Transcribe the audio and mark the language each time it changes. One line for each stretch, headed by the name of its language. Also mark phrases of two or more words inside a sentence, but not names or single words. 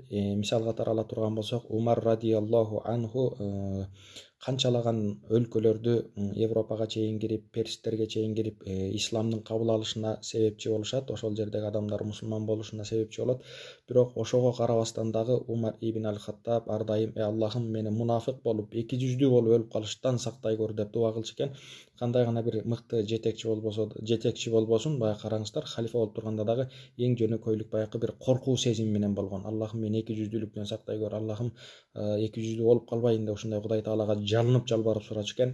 Kyrgyz: Мисал катары ала турган болсок, Умар
Arabic: رضي الله عنه
Kyrgyz: канчалаган өлкөлөрдү Европага чейин кирип, перстерге чейин кирип, исламдын кабыл алышына себепчи болушат, ошол жердеги адамдар мусулман болушуна себепчи болот. Бирок ошого карабастан дагы Умар ибн аль-Хаттаб ар дайым: "Аллахым, мени мунафык болуп, эки жүздүү болуп өлүп калыштан сактай көр" деп дуа кылчу экен. Кандай гана бир мыкты жетекчи болбосун, баягы караңыздар, халифа болуп турганда дагы эң жөнөкөйлүк баягы бир коркуу сезими менен болгон. "Аллахым, мени эки жүздүүлүктөн сактай көр, Аллахым, эки жүздүү болуп калбайын" деп ушундай Кудай Таалага жалынып жалбарып сурачу экен.